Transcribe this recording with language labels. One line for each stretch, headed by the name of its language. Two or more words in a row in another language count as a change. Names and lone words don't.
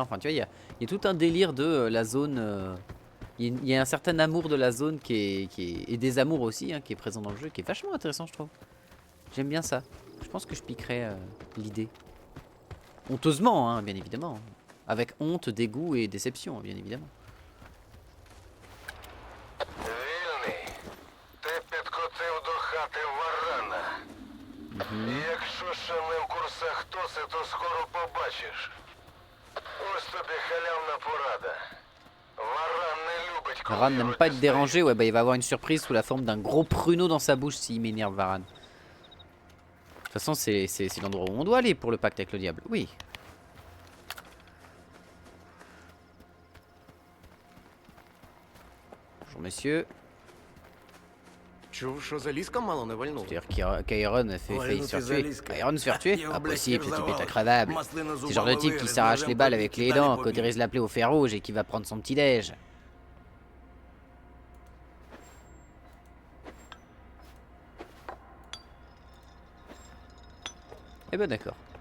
French: Enfin, tu vois, il y a tout un délire de la zone. Il y a un certain amour de la zone et des amours aussi, hein, qui est présent dans le jeu, qui est vachement intéressant, je trouve. J'aime bien ça. Je pense que je piquerai l'idée. Honteusement, hein, bien évidemment. Avec honte, dégoût et déception, bien évidemment.
Ukrainian: Вільний, ти підкотив до хати варана. Якщо ще не в курсах хто це, то скоро побачиш. Ось тобі халявна порада. Варан не любить, коли
French: Varan n'aime pas être dérangé, ouais, bah il va avoir une surprise sous la forme d'un gros pruneau dans sa bouche s'il m'énerve, Varan. De toute façon, c'est l'endroit où on doit aller pour le pacte avec le diable, oui. Bonjour messieurs.
Ukrainian: Чув, що залізка мало не вальнула.
French: C'est-à-dire qu'Iron a failli se faire tuer. Iron se faire tuer? Impossible, ce type est increvable. C'est le genre de type qui s'arrache les balles avec les dents, qu'autorise l'appeler au fer rouge et qui va prendre son petit déj. Eh ben d'accord.